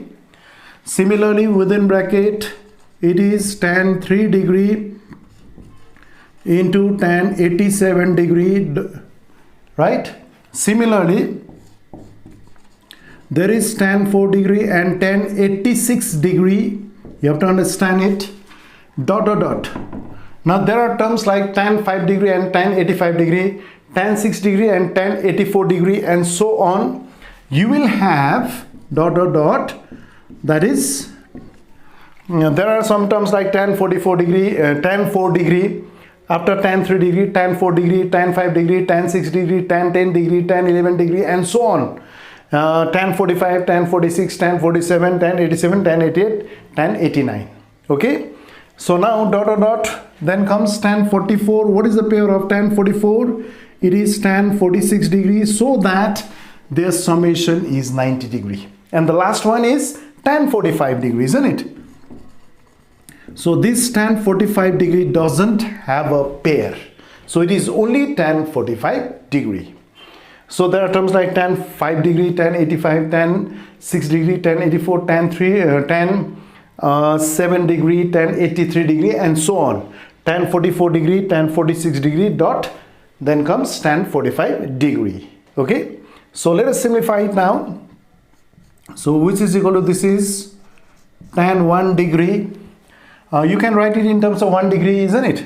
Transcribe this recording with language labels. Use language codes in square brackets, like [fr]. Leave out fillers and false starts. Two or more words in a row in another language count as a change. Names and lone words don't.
[en] Similarly, within bracket, it is tan 3 degree into tan 87 degree, right? Similarly, there is tan 4 degree and tan 86 degree. You have to understand it. Dot dot dot. Now there are terms like tan 5 degree and tan 85 degree, tan 6 degree and tan 84 degree, and so on. You will have dot dot dot. That is, there are some terms like tan 44 degree, tan 4 degree, after tan 3 degree, tan 4 degree, tan 5 degree, tan 6 degree, tan 10 degree, tan 11 degree, and so on. Tan 45, tan 46, tan 47, tan 87, tan 88, tan 89. Okay. So now dot dot dot. Then comes tan 44. What is the pair of tan 44? It is tan 46 degrees, so that their summation is 90 degree. And the last one is tan 45 degree, isn't it? So this tan 45 degree doesn't have a pair. So it is only tan 45 degree. So there are terms like tan 5 degree, tan 85, tan 6 degree, tan 84, tan 7 degree, tan 83 degree, and so on. Tan 44 degree, tan 46 degree, dot. Then comes tan 45 degree. Okay. So let us simplify it now. So which is equal to, this is tan 1 degree. You can write it in terms of 1 degree, isn't it?